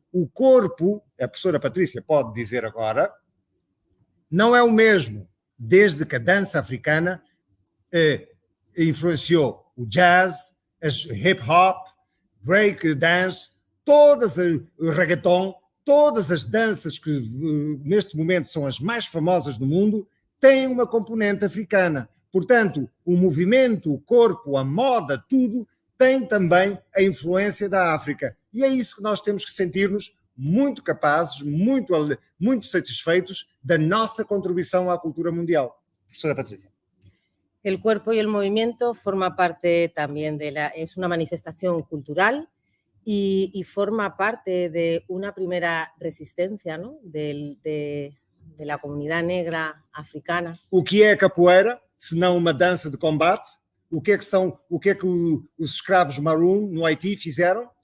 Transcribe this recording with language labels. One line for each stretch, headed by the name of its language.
Portuguese: O corpo, a professora Patrícia pode dizer agora, não é o mesmo, desde que a dança africana influenciou o jazz, hip-hop, break dance, o reggaeton, todas as danças que neste momento são as mais famosas do mundo, têm uma componente africana. Portanto, o movimento, o corpo, a moda, tudo tem também a influência da África. E é isso que nós temos que sentir-nos muito capazes, muito satisfeitos da nossa contribuição à cultura mundial. Professora Patrícia.
Spanish: El cuerpo y el movimiento forma parte también es una manifestación cultural y forma parte de una primera resistencia, ¿no? de la comunidad negra africana.
Portuguese: O que é capoeira, se não uma dança de combate? O que é que os escravos maroon no Haiti fizeram?